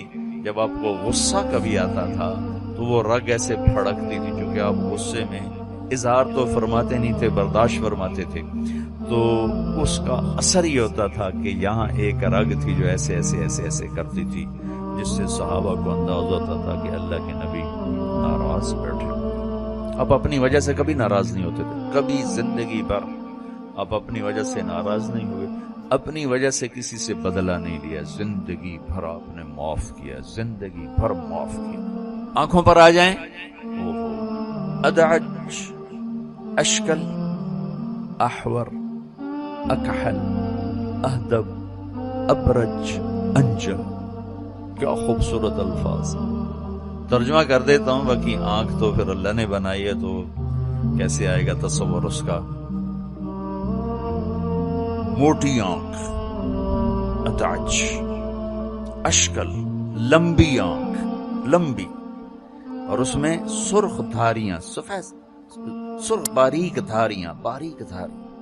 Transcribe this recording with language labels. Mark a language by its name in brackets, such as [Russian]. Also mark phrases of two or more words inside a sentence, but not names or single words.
[Urdu] جب آپ کو غصہ کبھی آتا تھا تو وہ رگ ایسے پھڑکتی تھی، چونکہ آپ غصے میں اظہار تو فرماتے نہیں تھے، برداشت فرماتے تھے، تو اس کا اثر یہ ہوتا تھا کہ یہاں ایک رگ تھی جو ایسے ایسے ایسے ایسے کرتی تھی، جس سے صحابہ کو انداز ہوتا تھا کہ اللہ کے نبی ناراض بیٹھے. آپ اپنی وجہ سے کبھی ناراض نہیں ہوتے تھے، کبھی زندگی بھر آپ اپنی وجہ سے ناراض نہیں ہوئے، اپنی وجہ سے کسی سے بدلہ نہیں لیا، زندگی بھر آپ نے معاف کیا، زندگی بھر معاف کیا. آنکھوں پر آ جائیں، [Arabic] ادعج، اشکل، احور، اکحل، اہدب، ابرج، انجل. [Urdu] کیا خوبصورت الفاظ. ترجمہ کر دیتا ہوں، باقی آنکھ تو پھر اللہ نے بنائی ہے تو کیسے آئے گا تصور اس کا. موٹی آنکھ، [Arabic] ادعج، اشکل، [Urdu] لمبی آنکھ، لمبی، اور اس میں سرخ دھاریاں، سفید سرخ باریک دھاریاں، باریک دھاریاں.